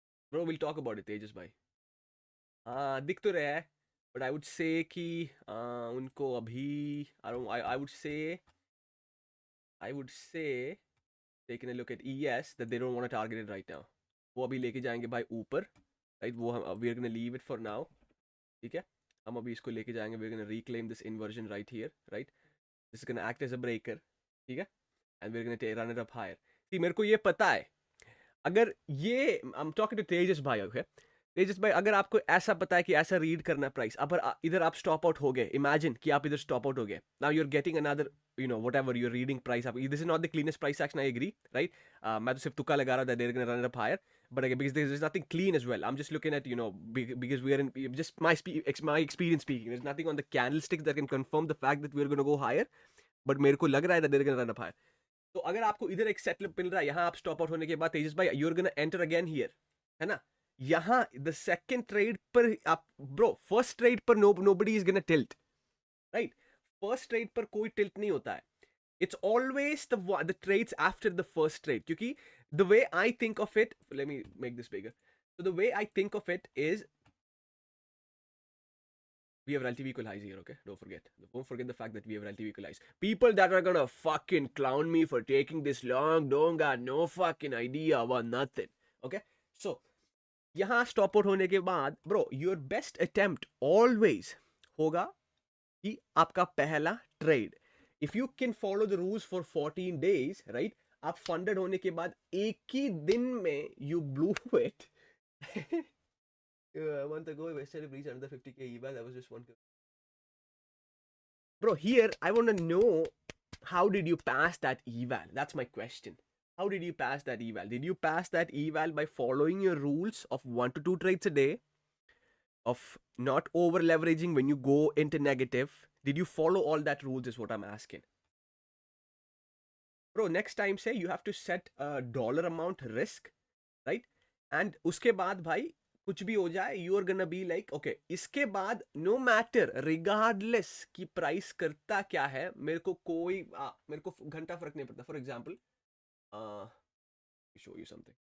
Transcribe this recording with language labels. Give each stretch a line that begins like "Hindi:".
English: Bro, we'll talk about it, Tejas bhai.
Hindi: दिख तो रहा है,
English: but I would say
Hindi: कि उनको अभी
English: I would say taking a look at ES that they don't want to target it right now.
Hindi: वो अभी लेके जाएंगे भाई ऊपर, right? वो हम
English: we are gonna leave it for now,
Hindi: ठीक है? हम अभी इसको लेके जाएंगे.
English: We're gonna reclaim this inversion right here, right? This is gonna act as a breaker,
Hindi: ठीक है?
English: And we're gonna run it up higher. See,
Hindi: मेरे को ये पता है. अगर ये
English: I'm talking to Tejas भाई, okay?
Hindi: तेजस भाई, अगर आपको ऐसा पता है कि ऐसा रीड करना प्राइस, अब इधर आप स्टॉप आउट हो गए, इमेजिन कि आप इधर स्टॉप आउट हो गए,
English: Now you are getting another whatever you're reading price up. This is not the cleanest price action, I agree, right?
Hindi: मैं तो सिर्फ तुक्का लगा रहा था
English: they're gonna run it up higher, but again, because there's nothing clean as well. I'm just looking at because we are in just my experience speaking. There's nothing on the candlesticks that can confirm the fact that we're gonna go higher, but
Hindi: मेरे को लग रहा है
English: that they're gonna run up higher.
Hindi: तो अगर आपको इधर एक सेटअप मिल रहा है, यहाँ आप स्टॉप आउट होने के बाद तेजस भाई
English: you're gonna enter again here,
Hindi: है ना? यहाँ द सेकेंड ट्रेड पर आप ब्रो, फर्स्ट ट्रेड पर
English: nobody is gonna tilt, right?
Hindi: First trade पर कोई टिल्ट नहीं होता है.
English: It's always the trades after the first trade.
Hindi: क्योंकि
English: the way I think of it, let me make this bigger. So the way I think of it is We have relative equal highs here, okay? Don't forget the fact that we have relative equal highs. People that are gonna fucking clown me for taking this long don't got no fucking idea about nothing. Okay? So, यहाँ stop out
Hindi: होने के बाद,
English: bro, your best attempt always होगा कि आपका पहला trade. If you can follow the rules for 14 days, right?
Hindi: आप funded होने के बाद एक ही दिन में
English: you blew it. A month ago, I wasted a breach under 50k eval. That was just one. Bro, here I want to know, how did you pass that eval? That's my question. How did you pass that eval? Did you pass that eval by following your rules of 1 to 2 trades a day, of not over leveraging when you go into negative? Did you follow all that rules is what I'm asking. Bro, next time say you have to set a dollar amount risk, right?
Hindi: And uske baad bhai कुछ भी हो जाए,
English: you are gonna be like, okay,
Hindi: इसके बाद
English: no matter regardless
Hindi: कि price करता क्या है, मेरे को घंटा फर्क नहीं पड़ता. For example,
English: show you something.